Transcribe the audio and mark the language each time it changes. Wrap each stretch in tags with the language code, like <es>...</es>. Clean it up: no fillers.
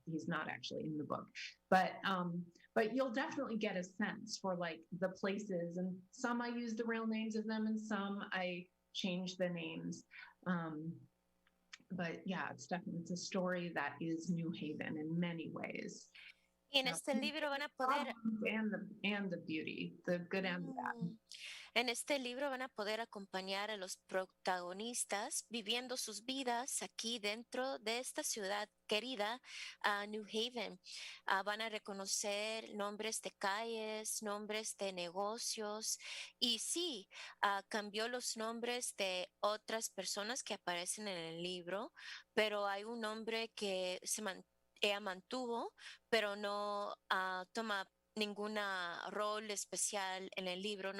<en>He's not actually in the book, but you'll definitely get a sense for like the places, and some I use the real names of them, and some I change the names. But yeah, it's a story that is New Haven in many ways.</en> <es>Y en este libro van a poder</es> <en>And the beauty, the good and the bad.</en> <es>En este libro van a poder acompañar a los protagonistas viviendo sus vidas aquí dentro de esta ciudad querida, New Haven. Van a reconocer nombres de calles, nombres de negocios, y sí, cambió los nombres de otras personas que aparecen en el libro, pero hay un nombre que ella mantuvo, pero no toma ninguna rol especial en el libro.</es>